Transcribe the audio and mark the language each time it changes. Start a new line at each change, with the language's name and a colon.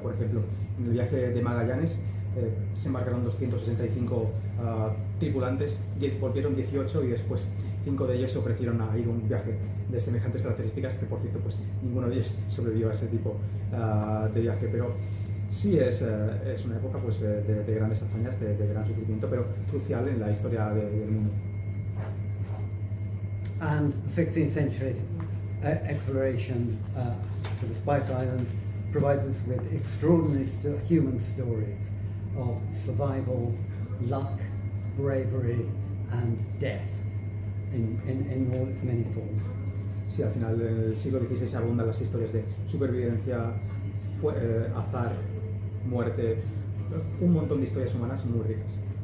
Spanish: Por ejemplo, en el viaje de Magallanes se embarcaron 265 tripulantes, volvieron 18 y después 5 de ellos se ofrecieron a ir a un viaje de semejantes características, que por cierto pues ninguno de ellos sobrevivió a ese tipo de viaje. Pero sí es una época pues, de grandes hazañas, de gran sufrimiento, pero crucial en la historia del mundo.
English: And 16th century exploration to the Spice Islands provides us with extraordinary human stories of survival, luck, bravery and death in all its many forms.
Spanish: Sí, al final en el siglo XVI abundan las historias de supervivencia, azar, muerte, un montón de historias humanas muy ricas.